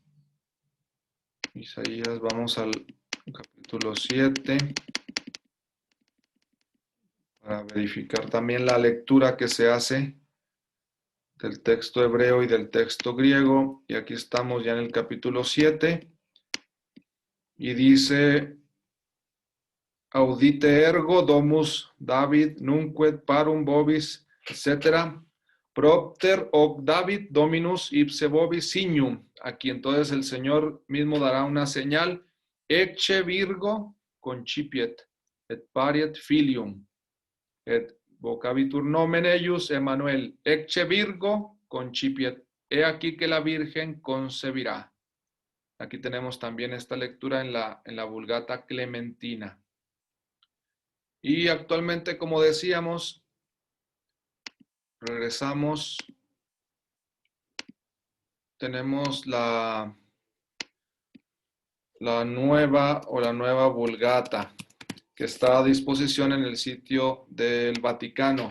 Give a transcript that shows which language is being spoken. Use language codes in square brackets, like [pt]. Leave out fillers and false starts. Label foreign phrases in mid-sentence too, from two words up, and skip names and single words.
[es] Isaías, vamos al capítulo 7 para verificar también la lectura que se hace del texto hebreo y del texto griego. Y aquí estamos ya en el capítulo 7 y dice: [la] Audite ergo domus David nunquet parum vobis, etc. Propter hoc David dominus ipse vobis signum. [es] Aquí entonces el Señor mismo dará una señal. [la] Ecce virgo concipiet et pariet filium et vocabitur nomen eius Emmanuel. Ecce virgo concipiet. [es] He aquí que la Virgen concebirá. Aquí tenemos también esta lectura en la Vulgata Clementina. Y actualmente, como decíamos, regresamos, tenemos la nueva Vulgata que está a disposición en el sitio del Vaticano.